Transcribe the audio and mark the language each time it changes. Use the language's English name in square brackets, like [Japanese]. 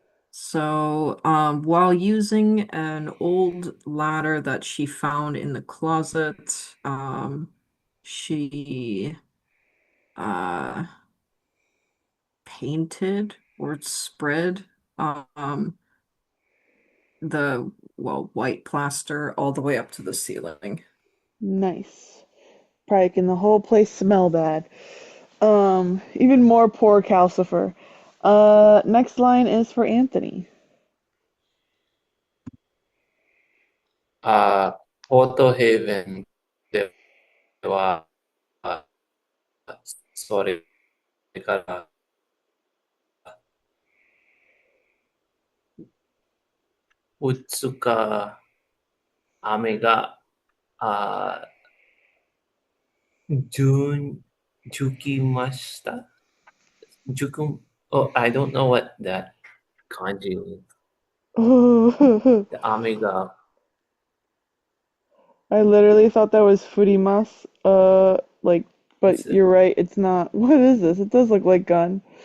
[English] So, while using an old ladder that she found in the closet, she uh painted or spread um the white plaster all the way up to the ceiling. Nice. Probably making the whole place smell bad. Even more poor Calcifer. Next line is for Anthony. [Japanese] ポートヘイベンでは、それから2日雨が、あじゅじきました。 [English] oh, I don't know what that kanji means. I [Japanese] The 雨が、 [English] literally thought that was Furimas. But it's, you're right, it's not. What is this? It does look like gun.